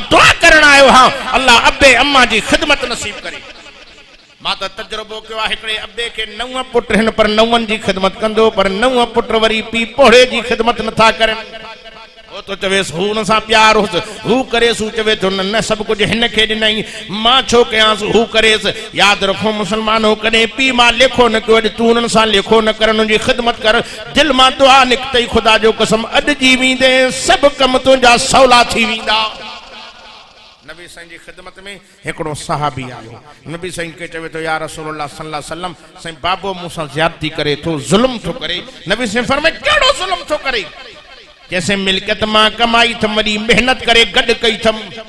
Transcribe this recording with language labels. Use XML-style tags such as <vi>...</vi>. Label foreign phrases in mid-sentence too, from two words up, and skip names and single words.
<sd>दुआ करण आयो आहियां अल्लाह अबे अम्मा जी ख़िदमत नसीब करे मां त तजुर्बो कयो आहे हिकिड़े अबे खे 9 पुट आहिनि पर 9 जी ख़िदमत कंदो पर 9 पुट वरी पीउ पोड़े जी ख़िदमत नथा करनि तो चवेस हू न सा प्यार होस हू करेस हू चवे तो न सब कुछ हिन के ॾिनई मां छो कयांस हू करेस याद रखो मुसलमानो कॾहिं पीउ मां लेखो न कयो अॼु तूं उन्हनि सां लेखो न कर उन्हनि जी ख़िदमत कर दिल मां दुआ निकितई ख़ुदा जो कसम अॼु जी वेंदे सभु कम तुंहिंजा सवला थी वेंदा नबी साईं जी ख़िदमत में हिकिड़ो सहाबी आयो नबी साईं खे चवे तो</sd> <ar>يا رسول الله صلى الله عليه وسلم</ar> <sd>साईं बाबो मूंसां ज़्यादती करे थो ज़ुल्म थो करे नबी साईं फरमाए कहिड़ो ज़ुल्म थो करे जैसे मिल्कियत मां कमाई थम वॾी मेहनत करे गॾु कई थम</sd>